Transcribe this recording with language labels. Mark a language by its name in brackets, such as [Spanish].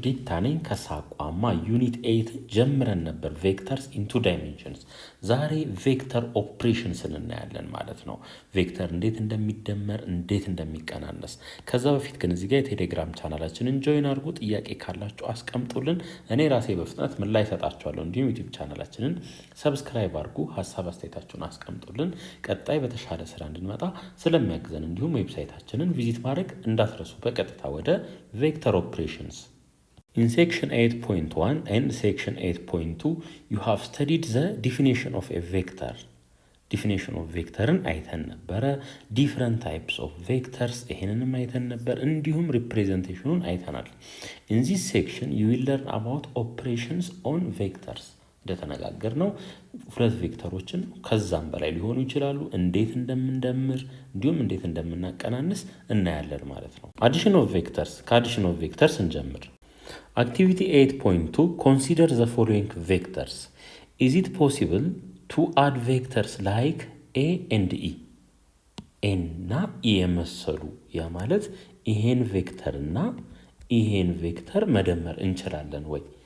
[Amharic] ዲታ ነኝ ከሳቋማ ዩኒት 8 ጀምረን ነበር ቬክተርስ ኢንቱ ዳይሜንሽንስ። ዛሬ ቬክተር ኦፕሬሽንስ እናያለን ማለት ነው። ቬክተር እንዴት እንደሚደመር እንዴት እንደሚቀናነስ። ከዛ በፊት ግን እዚህ ጋር የቴሌግራም ቻናላችንን ጆይን አድርጉ። ጥያቄ ካላችሁ አስቀምጡልን። እኔ ራሴ በፍጥነት ምላሽ እሰጣችኋለሁ። እንዲሁም ዩቲዩብ ቻናላችንን ሰብስክራይብ አድርጉ። ሀሳብ አስተያየታችሁን አስቀምጡልን። ቀጣይ በተሻለ ስራ እንድንመጣ ስለሚያግዘን እንዲሁም ዌብሳይታችንን ቪዚት ማድረግ እንዳትረሱ። በቀጥታ ወደ [English] vector operations. In section 8.1 and section 8.2 you have studied the definition of a vector. Definition of vectorን [Amharic] አይተን ነበረ። [English] different types of vectors [Amharic] ይሄንንም አይተን ነበር። እንዲሁም [English] representationን [Amharic] አይተናል። [English] In this section you will learn about operations on vectors. [Amharic] እንደተነጋገር ነው ሁለት ቬክተሮችን ከዛም በላይ ሊሆኑ ይችላሉ እንዴት እንደምንደምር እንዲሁም እንዴት እንደምናቀናንስ እናያለን ማለት ነው። አዲሽን ኦፍ ቬክተርስ ከአዲሽን ኦፍ ቬክተርስ እንጀምር። አክቲቪቲ 8.2 [English] consider the following vectors. Is it possible to add vectors like a and e? [Amharic] እና e የመሰሉ ያ ማለት ይሄን ቬክተር እና ይሄን ቬክተር መደመር እንችላለን ወይ?